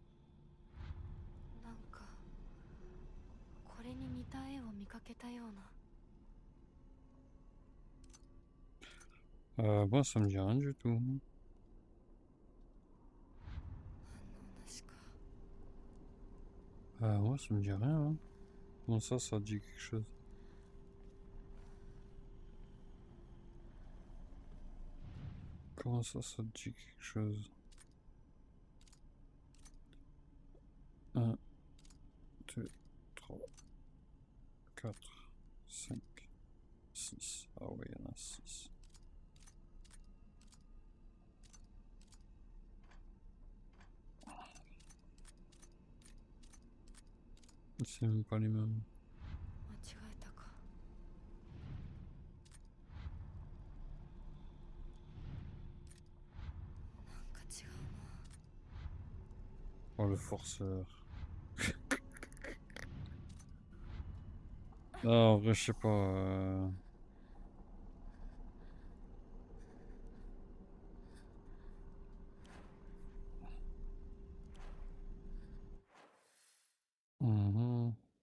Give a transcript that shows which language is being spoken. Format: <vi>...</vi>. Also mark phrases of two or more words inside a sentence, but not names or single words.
<ja>Nanka, これに似た絵を見かけたような。</ja> <fr>Moi, ça me dit rien du tout.</fr> <ja>反応なしか。</ja> <fr>Moi, ça me dit rien. Hein. Comment ça dit quelque chose? Comment ça dit quelque chose? 1, 2, 3, 4, 5, 6. Ah oui, il y en a 6. C'est même pas les mêmes.</fr> <ja>間違えたか。なんか違うな。</ja> <fr>Oh, le forceur. Non, en vrai, je sais pas. Mhm.</fr>